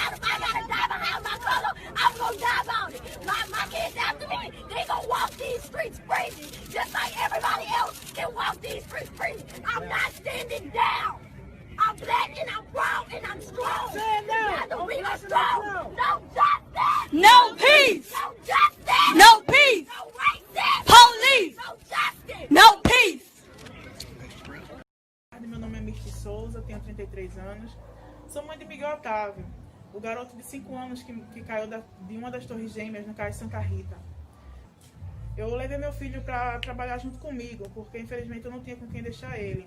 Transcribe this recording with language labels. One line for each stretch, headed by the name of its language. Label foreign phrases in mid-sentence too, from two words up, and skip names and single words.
English: If I gotta die behind my brother, I'm gonna die about it. My kids after me, they gonna walk these streets free, just like everybody else can walk these streets free. I'm not standing down. I'm black and I'm proud and I'm strong. Stand down. We are strong. No justice. No peace. No justice. No peace. No racism. Police. No justice. No peace.
Portuguese: Meu nome é Misty Souza, tenho 33 anos. Sou mãe de Miguel Otávio, o garoto de 5 anos que caiu de uma das torres gêmeas no Cais Santa Rita. Eu levei meu filho para trabalhar junto comigo, porque infelizmente eu não tinha com quem deixar ele.